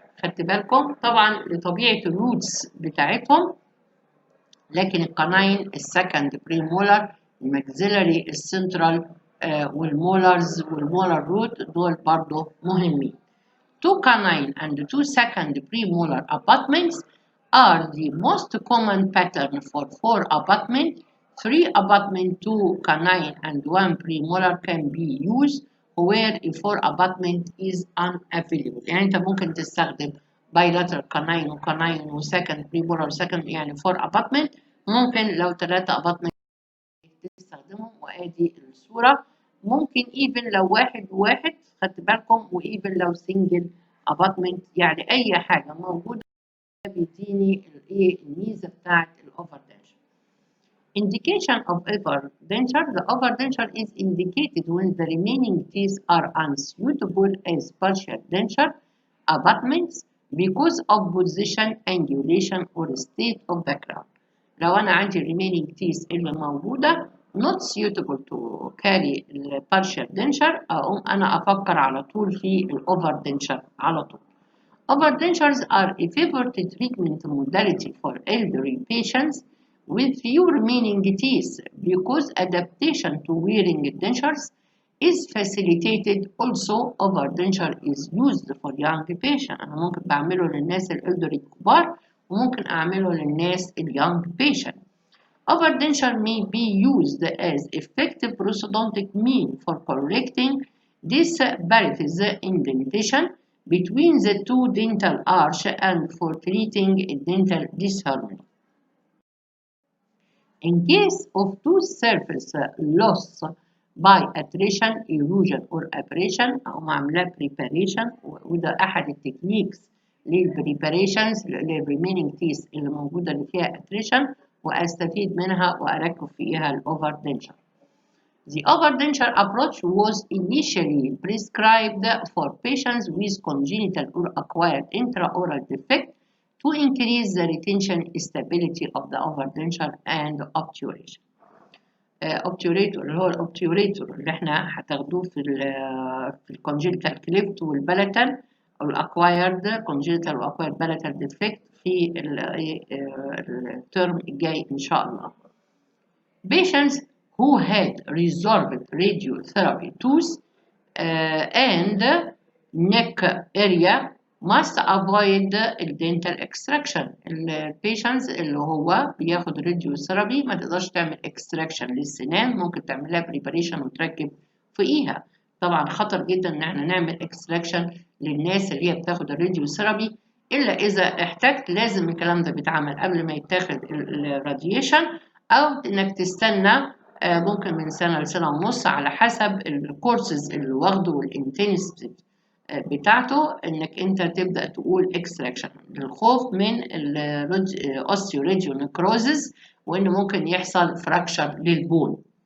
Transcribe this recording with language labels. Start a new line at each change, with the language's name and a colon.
Arabic: خدت بالكم طبعا لطبيعة الروتس بتاعتهم لكن القناين السكند بريمولر الماكسيلاري السنترال والمولارز والمولار روت دول برضه مهمين.
English: Two canine and two second premolar abutments are the most common pattern for four abutment 3 abutment, 2 canine and 1 premolar can be used where a 4 abutment is unavailable.
Arabic: يعني انت ممكن تستخدم bilateral canine وcanine وsecond premolar second يعني 4 abutment. ممكن لو 3 abutment تستخدمهم، وادي الصورة. ممكن even لو واحد وواحد، خدت بالكم، وايفن لو single abutment، يعني اي حاجة موجودة بيديني الايه الميزة بتاعت الاوفر دنشر.
English: Indication of overdenture. The overdenture is indicated when the remaining teeth are unsuitable as partial denture abutments because of position, angulation or state of the crown.
Arabic: لو أنا عندي remaining teeth اللي موجودة not suitable to carry partial denture، أقوم أنا أفكر على طول في overdenture على طول.
English: Overdentures are a favorite treatment modality for elderly patients with few remaining teeth because adaptation to wearing dentures is facilitated. Also, overdenture is used for young patients.
Arabic: أنا ممكن بعمله للناس الelderly الكبار وممكن أعمله للناس young patient.
English: Overdenture may be used as effective prosthodontic mean for correcting disparities indentation between the two dental arch and for treating dental disharmony. In case of tooth surface loss by attrition, erosion or abrasion
Arabic: أو معاملة preparation، وده أحد التكنيكس للpreparations للremaining teeth اللي موجودة اللي فيها attrition، وأستفيد منها وأركب فيها الأوفردنشر.
English: The overdenture approach was initially prescribed for patients with congenital or acquired intraoral defect to increase the retention stability of the overdenture and obturation.
Arabic: obturator اللي هو الobturator اللي احنا هتاخدوه في الcongenital cleft والبلاتال أو الacquired congenital وacquired palatal defect في الترم الجاي إن شاء الله.
English: Patients who had resolved radiotherapy tooth and neck area must avoid dental extraction.
Arabic: البيشنتس اللي هو بياخد راديوثيرابي ما تقدرش تعمل extraction للسنان، ممكن تعملها preparation وتركب فوقيها. طبعا خطر جدا ان احنا نعمل extraction للناس اللي هي بتاخد الراديوثيرابي، الا اذا احتجت. لازم الكلام ده بيتعمل قبل ما يتاخد الراديشن، او انك تستنى ممكن من سنة لسنة ونص على حسب الكورسز اللي واخده والانتنسيتي بتاعته، انك انت تبدأ تقول اكستراكشن للخوف من الاوستيوريديونيكروزز وان ممكن يحصل فراكشر للبون.